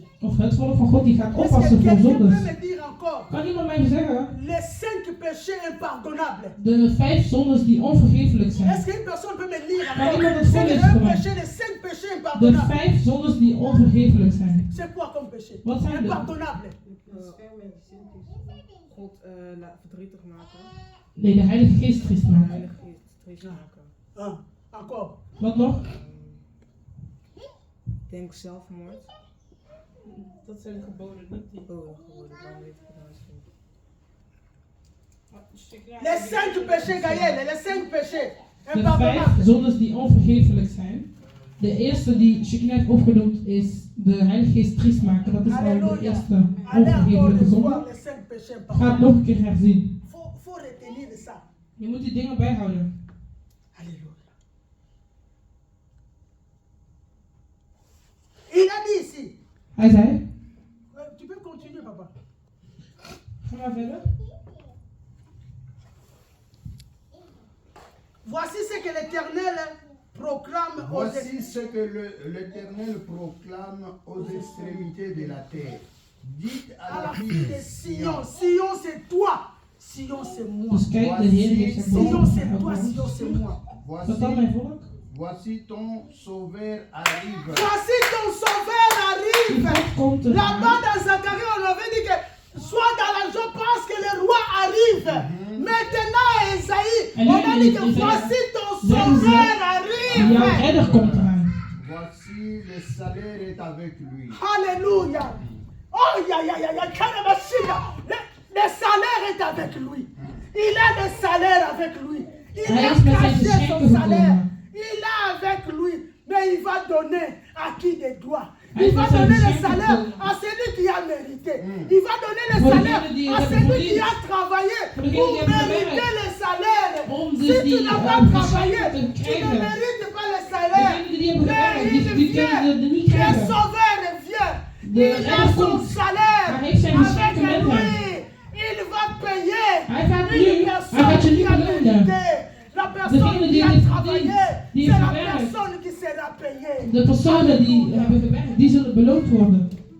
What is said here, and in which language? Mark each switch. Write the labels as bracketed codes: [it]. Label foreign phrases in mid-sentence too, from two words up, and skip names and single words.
[nl] of het volk van God, die gaat [fr] Est-ce que [nl] oppassen voor [fr] quelqu'un peut [nl] zondes. [fr] me dire encore [nl] Kan iemand mij zeggen? [fr] les 5 péchés impardonnables? [nl] De 5 zondes die onvergeeflijk zijn. [fr] Est-ce qu'une personne peut me lire [nl] Kan [fr] encore [nl] iemand het [fr] c'est [nl] voorlezen voor [fr] un [nl] mij? [fr] péché, les 5 péchés [nl] De [fr] impardonnables? [nl] 5 zondes die onvergeeflijk zijn. [fr] C'est quoi comme péché? [nl] Wat zijn de- [fr] Impardonnable. [nl] God verdrietig maken. Nee, de Heilige Geest triest De maken. Heilige Geest trist maken. [fr] Encore. [nl] Wat nog? Denk zelfmoord. Dat zijn de geboden, niet die. Oh, geworden. Waarom weet ik het nou eens niet? [fr] Les 5 péchés, Gaël, les 5 péchés [nl] De 5 [fr] impardonnables. [nl] zondes die onvergeeflijk zijn. De eerste die Shekinah heeft opgenoemd is de Heilige Geest triest maken. Dat is al de [fr] Alléluia. [nl] eerste [fr] Allez encore [nl] onvergeeflijke [fr] les voir, [nl] zonde. [fr] les 5 péchés [nl] Ga het [fr] impardonnables. [nl] nog een keer herzien. [fr] Faut retenir ça. [nl] Je moet die dingen bijhouden. [fr] Alléluia. Il a dit ici. [nl] Hij zei, [fr] Tu peux continuer, papa. [nl] ga maar verder. [fr] Voici ce que l'Éternel proclame aux Voici ce que l'Éternel proclame aux extrémités de la terre. Dites à à la la fille fille de de Sion. Sion, Sion, c'est toi. Sion, c'est moi. [nl] Dus kijk, de Heer heeft zijn [fr] Sion, [nl] boven [fr] c'est toi. [nl] mij [fr] Sion, c'est moi. [nl] Wat dan, mijn volk? [fr] voici ton sauveur arrive. Voici ton sauveur [nl] Die [fr] arrive. [nl] God komt te [fr] Là-bas dans Zacharie, on avait dit que sois dans la joie parce que le roi arrive. Maintenant, Esaïe, [nl] En nu [fr] on a [nl] in [fr] dit que Esaïe voici ton [nl] zeggen ze, [fr] sauveur [nl] jouw [fr] arrive. [nl] redder komt eraan. [fr] Voici le salaire est avec lui. Alléluia. Oh, le salaire est avec lui. Il a le salaire avec lui. Il [nl] Hij [fr] a [nl] is met zijn [fr] caché son [nl] geschenken [fr] salaire. [nl] gekomen. [fr] Il a avec lui. Mais il va donner à qui des droits. [nl] Hij [fr] Il [nl] is [fr] va [nl] met zijn [fr] donner le [nl] geschenken [fr] salaire [nl] gekomen. [fr] à celui qui a mérité. Il va donner le [nl] Voor [fr] salaire [nl] degene die [fr] à [nl] hebben [fr] celui qui [nl] verdiend. [fr] a travaillé [nl] Voor degene [fr] pour [nl] die hebben [fr] mériter [nl] gewerkt. [fr] le salaire. [nl] Om [fr] Si [nl] dus [fr] tu [nl] die [fr] n'as pas travaillé, [nl] geschenken te [fr] tu ne [nl] krijgen. [fr] mérites pas le salaire. [nl] Degenen die hebben [fr] Mais [nl] gewerkt, [fr] il [nl] die kunnen [fr] vient. [nl] het niet [fr] Le [nl] krijgen. [fr] sauveur vient. [nl] De [fr] Il a [nl] redder [fr] son [nl] komt. [fr] salaire [nl] Hij heeft zijn [fr] avec [nl] geschenken met [fr] lui. [nl] hem. [fr] Il va payer [nl] Hij gaat [fr] une [nl] nu, hij [fr] personne [nl] gaat je [fr] qui [nl] nu [fr] a [nl] belonen. [fr] mérité. La personne [nl] Degene [fr] qui [nl] die [fr] a [nl] heeft [fr] travaillé, [nl] verdiend, die [fr] c'est [nl] heeft [fr] la [nl] gewerkt. [fr] personne qui sera payée. [nl] De personen die hebben gewerkt, die zullen beloond worden.